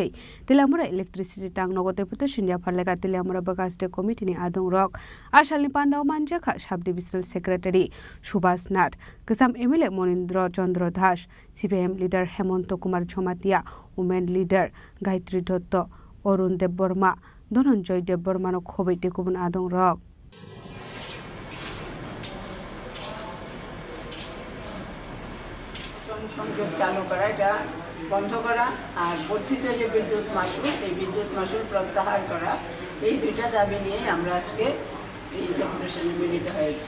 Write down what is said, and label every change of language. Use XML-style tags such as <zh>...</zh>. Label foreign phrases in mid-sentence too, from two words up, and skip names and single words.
<trp>telamura electricity tang no deputation ya pharlega telamura bakaste committee ni adong rok ashalni pandau manjaka</trp> <en>sub divisional secretary</en> <trp>Subhas Nath kasam MLA Monindra Chandra Das CPM leader Hemonto Kumar Jhomatia</trp> <en>women leader</en> <trp>Gayatri Dotto Arun Debborma Dhananjoy Debborma no khobai tikubun adong rok</trp> <bn>সংযোগ চালু করা, এটা বন্ধ করা আর বর্ধিত যে বিদ্যুৎ মাশুল এই বিদ্যুৎ মাশুল প্রত্যাহার করা, এই দুইটা দাবি নিয়ে আমরা আজকে এই ডেপুটেশনে মিলিত হয়েছি।</bn>